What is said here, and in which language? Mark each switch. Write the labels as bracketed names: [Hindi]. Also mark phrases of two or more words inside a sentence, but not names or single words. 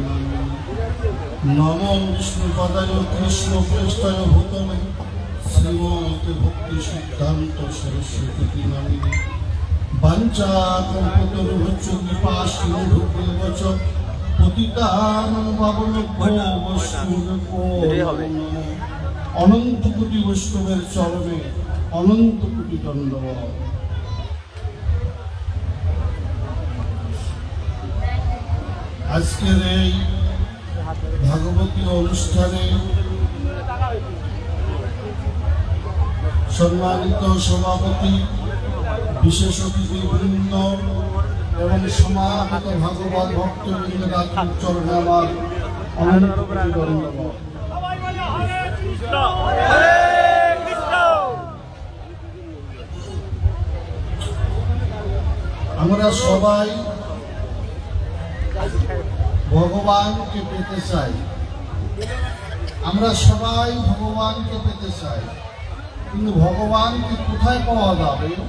[Sanskrit] नमो विष्णुपादय कृष्णपृष्ठाय भूतले श्रीमते भक्ति सिद्धांत सरस्वती नामिने वंचाकल्पतरुभ्यश्च कृपासिन्धुभ्यश्च पतितानां पावनेभ्यो वैष्णवेभ्यो [Bangla] অনন্ত কোটি বৈষ্ণবের চরণে অনন্ত কোটি দণ্ডবৎ। आजकेर এই ভাগবতী অনুষ্ঠানে সম্মানিত সভাপতি বিশেষ অতিথিবৃন্দ এবং সমাগত ভাগবত ভক্তবৃন্দ চরণে আমার অনন্ত কোটি দণ্ডবৎ। আমরা সবাই ভগবানকে পেতে চাই, আমরা সবাই ভগবানকে পেতে চাই, কিন্তু ভগবানকে কোথায় পাওয়া যাবে?